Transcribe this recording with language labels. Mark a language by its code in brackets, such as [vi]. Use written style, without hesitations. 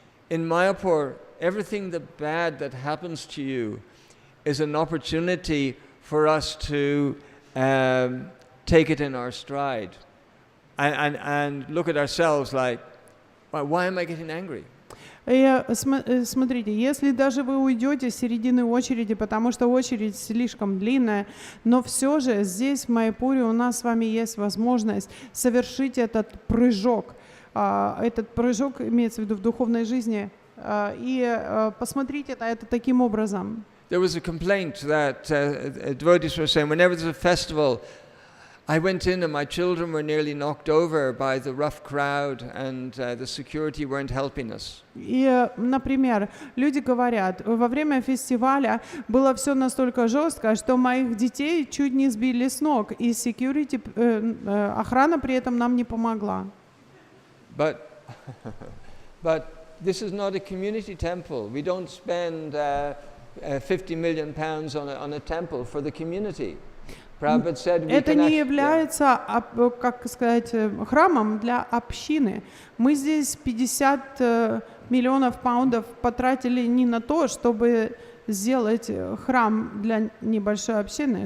[en] In Mayapur, everything bad that happens to you is an opportunity for us to take it in our stride and look at ourselves like, why am I getting angry? [ru] Смотрите, если даже вы уйдете с середины очереди, потому что очередь слишком длинная, но все же здесь, в Майяпуре, у нас с вами есть возможность совершить этот прыжок. Этот прыжок имеется в виду в духовной жизни. И посмотрите на это таким образом. [en] There was a complaint that devotees were saying, whenever there's a festival, I went in and my children were nearly knocked over by the rough crowd and the security weren't helping us. [ru] И, например, люди говорят, во время фестиваля было все настолько жестко, что моих детей чуть не сбили с ног, и security, охрана при этом нам не помогла. [en] But this is not a community temple. We don't spend 50 million pounds on a temple for the community. [ru] Это не является, как сказать, храмом для общины. Мы здесь 50 миллионов паундов потратили не на то, чтобы сделать храм для небольшой общины.